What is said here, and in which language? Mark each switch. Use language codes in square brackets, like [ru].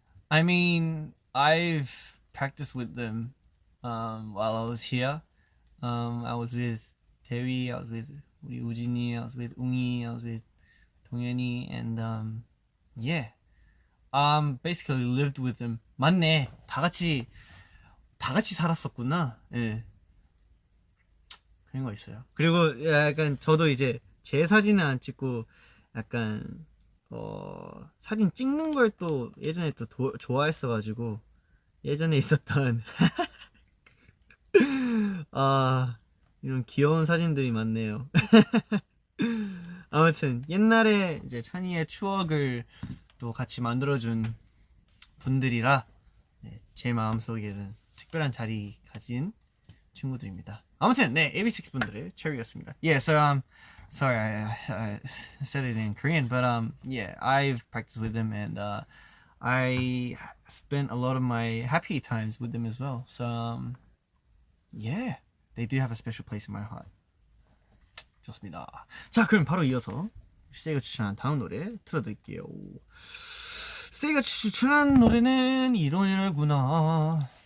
[en] I mean, I've practiced with them while I was here. I was with Terry, I was with 우리 우진이, I was with 웅이, I was with 동현이, and yeah, basically lived with them. [ko] 맞네, 다 같이 살았었구나. 예, 그런 거 있어요. 그리고 약간 저도 이제 제 사진은 안 찍고 약간 사진 찍는 걸 또 예전에 또 좋아했어가지고 예전에 있었던 이런 귀여운 사진들이 많네요. 아무튼 옛날에 이제 찬이의 추억을 또 같이 만들어준 분들이라 네, 제 마음속에는 특별한 자리 가진 친구들입니다. 아무튼 네, AB6 분들의 Cherry였습니다. [en] Yeah, so sorry I said it in Korean, but yeah, I've practiced with them and I spent a lot of my happy times with them as well. So yeah, they do have a special place in my heart. [ko] 좋습니다. 자, 그럼 바로 이어서 슈세이가 추천한 다음 노래 틀어드릴게요. 스테이가 추천한 노래는 이 노래구나.